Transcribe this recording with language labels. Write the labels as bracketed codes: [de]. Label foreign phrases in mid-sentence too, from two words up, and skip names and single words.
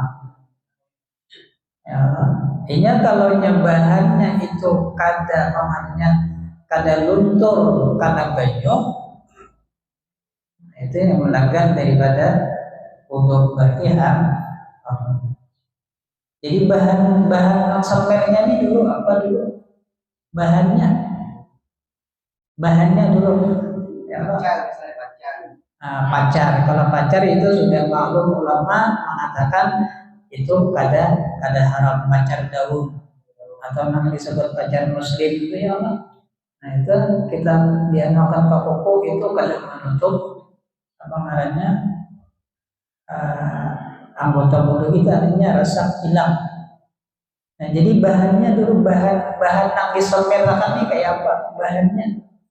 [id] Ya, ini kalau bahannya itu kada luntur karena banyu, itu yang melanggar daripada wudu berarti Jadi bahan semirnya ini dulu apa dulu? Bahannya dulu ya, pacar. Kalau pacar itu sudah maklum ulama mengatakan itu kada haram pacar daun atau namanya disebut pacar muslim itu ya Allah. Nah itu kita diamalkan ke kuku itu kada menutup apa namanya anggota wudhu kita artinya rasa hilang. Nah jadi bahannya dulu bahan yang disemirkan ini kayak apa bahannya?